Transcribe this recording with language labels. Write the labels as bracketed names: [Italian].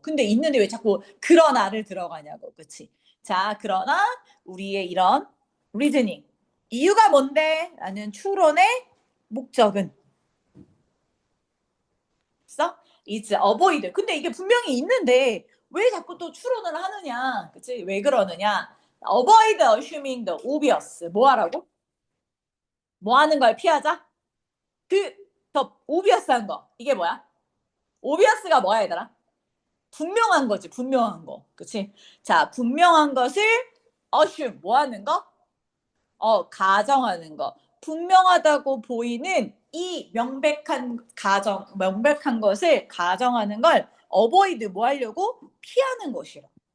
[Korean] 근데 있는데 왜 자꾸 그러나를 들어가냐고. 그치? 자 그러나 우리의 이런 리즈닝 이유가 뭔데? 라는 추론의 목적은 있어? [English] is avoid. [Korean] 근데 이게 분명히 있는데 왜 자꾸 또 추론을 하느냐? 그치? 왜 그러느냐? [English] avoid assuming the obvious. [Korean] 뭐 하라고? 뭐 하는 걸 피하자? 더 obvious한 거. 이게 뭐야? obvious가 뭐야 얘들아? 분명한 거지. 분명한 거. 그치? 자, 분명한 것을 assume. 뭐 하는 거? 가정하는 거. 분명하다고 보이는 이 명백한 것을 가정하는 걸 avoid 뭐 하려고? 피하는 것이라.